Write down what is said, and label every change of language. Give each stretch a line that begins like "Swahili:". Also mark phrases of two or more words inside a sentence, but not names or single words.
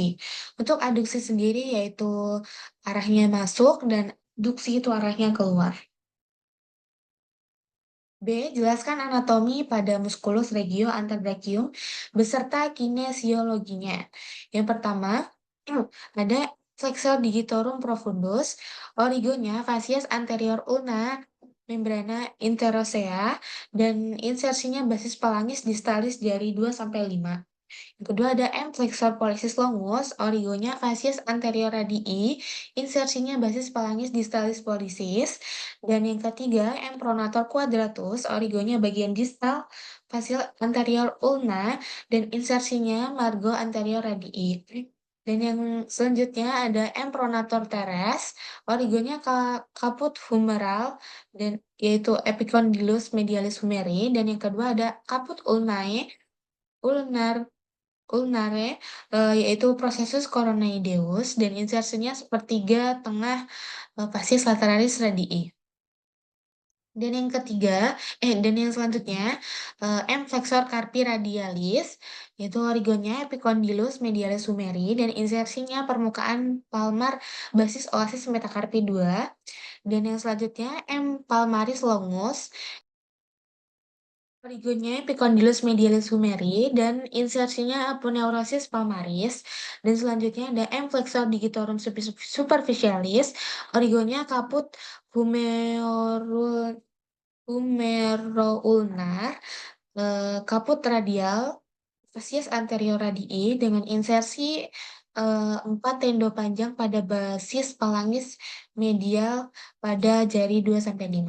Indonesian: Untuk adduksi sendiri yaitu arahnya masuk dan duksi itu arahnya keluar. B. Jelaskan anatomi pada
Latin: musculus regio antebrachium
Indonesian: beserta kinesiologinya. Yang pertama, ada
Latin: flexor digitorum profundus,
Indonesian: origonya
Latin: facies anterior ulna, membrana interosea,
Indonesian: dan insersinya
Latin: basis palangis distalis
Indonesian: jari 2 sampai 5. Yang kedua ada M.
Latin: flexor pollicis longus, origonya facies anterior radii, insersinya basis palangis distalis pollicis.
Indonesian: Dan yang ketiga M.
Latin: pronator quadratus,
Indonesian: origonya bagian distal
Latin: facial anterior ulna,
Indonesian: dan insersinya
Latin: margo anterior radii.
Indonesian: Dan yang selanjutnya ada M.
Latin: pronator teres, origonya caput humeral,
Indonesian: dan yaitu
Latin: epicondylus medialis humeri.
Indonesian: Dan yang kedua ada
Latin: caput ulnae, ulnar ulnare,
Indonesian: yaitu
Latin: processus coronoideus,
Indonesian: dan insersinya sepertiga tengah
Latin: facies lateralis radii.
Indonesian: Dan yang selanjutnya M.
Latin: flexor carpi radialis,
Indonesian: yaitu origonnya
Latin: epicondylus medialis humeri,
Indonesian: dan insersinya permukaan palmar
Latin: basis oasis metacarpi 2.
Indonesian: Dan yang selanjutnya M.
Latin: palmaris longus, origonya epicondylus medialis humeri,
Indonesian: dan insersinya
Latin: aponeurosis palmaris.
Indonesian: Dan selanjutnya ada M.
Latin: flexor digitorum superficialis, origonya caput humerul humeroulnar, kaput radial, fasies anterior radii
Indonesian: dengan insersi 4 tendo panjang pada
Latin: basis palangis medial
Indonesian: pada jari 2 sampai 5.